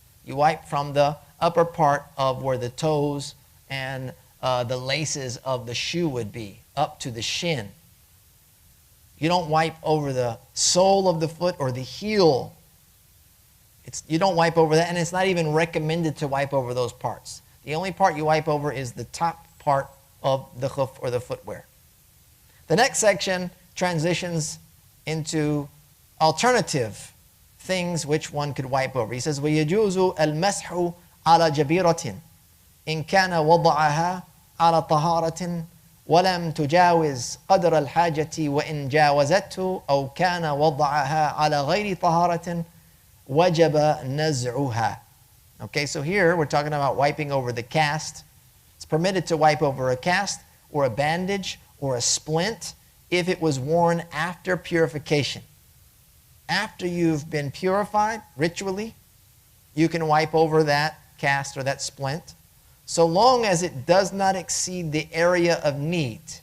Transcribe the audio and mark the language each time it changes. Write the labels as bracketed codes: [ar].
[en] You wipe from the upper part of where the toes and the laces of the shoe would be, up to the shin. You don't wipe over the sole of the foot or the heel. You don't wipe over that, and it's not even recommended to wipe over those parts. The only part you wipe over is the top part of the khuf or the footwear. The next section transitions into alternative things which one could wipe over. He says, [ar] وَيَجُوزُ الْمَسْحُ عَلَى جَبِيرَةٍ إِنْ كَانَ وَضَعَهَا عَلَى طَهَارَةٍ وَلَمْ تُجَاوِزْ قَدْرَ الْحَاجَةِ وَإِنْ جَاوَزَتْهُ أَوْ كَانَ وَضَعَهَا عَلَى غَيْرِ طَهَارَةٍ وَجَبَ نَزْعُهَا. [en] Okay, so here we're talking about wiping over the cast. It's permitted to wipe over a cast or a bandage or a splint if it was worn after purification. After you've been purified ritually, you can wipe over that cast or that splint, so long as it does not exceed the area of need.